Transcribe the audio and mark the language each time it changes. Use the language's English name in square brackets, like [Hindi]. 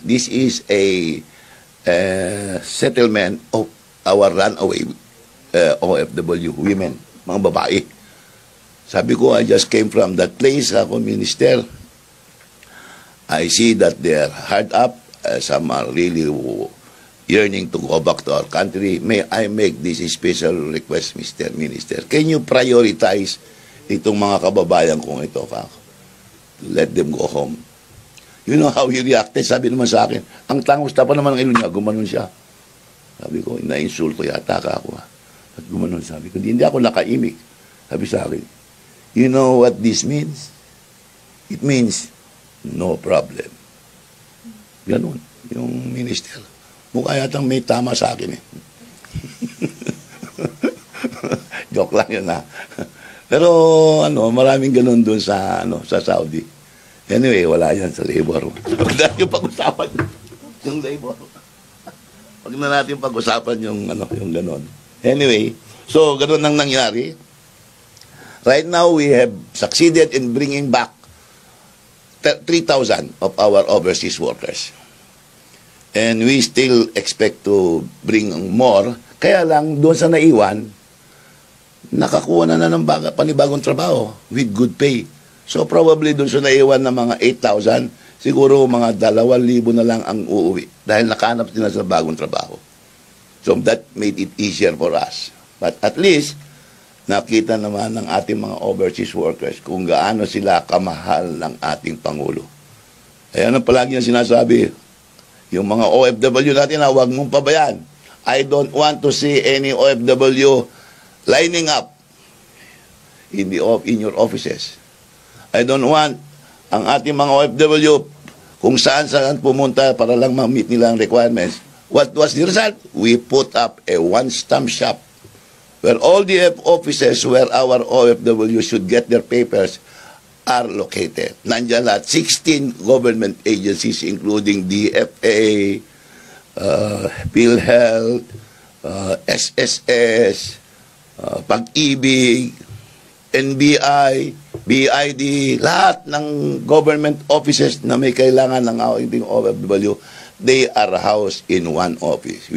[English] This is a settlement of our runaway OFW women, [Filipino] mga babae. Sabi ko, [English] I just came from that place, [Filipino] ako, [English] Minister. I see that they're hard up. Some are really yearning to go back to our country. May I make this special request, Mr. Minister? Can you prioritize [Filipino] itong mga kababayan kong ito, kako? [English] Let them go home. You know how he reacted? [Filipino] Sabi naman sa akin, ang tangusta pa naman ng ilo niya, gumanon siya. Sabi ko, na-insulto yata ka ako. At gumanon, sabi ko, hindi ako nakaimik. Sabi sa akin, [English] you know what this means? It means, no problem. [Filipino] Ganun, yung minister. Mukha yatang may tama sa akin eh. Joke lang yun ha. Pero maraming ganun dun sa Saudi. Anyway, wala yan sa labor. Huwag na natin pag-usapan yung labor. Huwag na natin pag-usapan yung ganon. Anyway, so ganon ang nangyari. [English] Right now, we have succeeded in bringing back 3,000 of our overseas workers. And we still expect to bring more. [Filipino] Kaya lang, doon sa naiwan, nakakuha na ng panibagong trabaho [English] with good pay. So probably [Filipino] doon sa naiwan na mga 8,000, siguro mga 2,000 na lang ang uuwi dahil nakahanap sila sa bagong trabaho. [English] So that made it easier for us. But at least, [Filipino] nakita naman ng ating mga overseas workers kung gaano sila kamahal ng ating Pangulo. Ayan ang palagi niya sinasabi, yung mga OFW natin na huwag mong pabayaan. [English] I don't want to see any OFW lining up in your offices. I don't want [Filipino] ang ating mga OFW kung saan pumunta para lang ma-meet nila ang requirements. [English] What was the result? We put up a one-stop shop where all the offices where our OFW should get their papers are located. [Filipino] Nandiyan lahat, 16 government agencies including DFA, PhilHealth, SSS, Pag-ibig, NBI, BID, lahat ng government offices na may kailangan ng ating OFW, [English] they are housed in one office.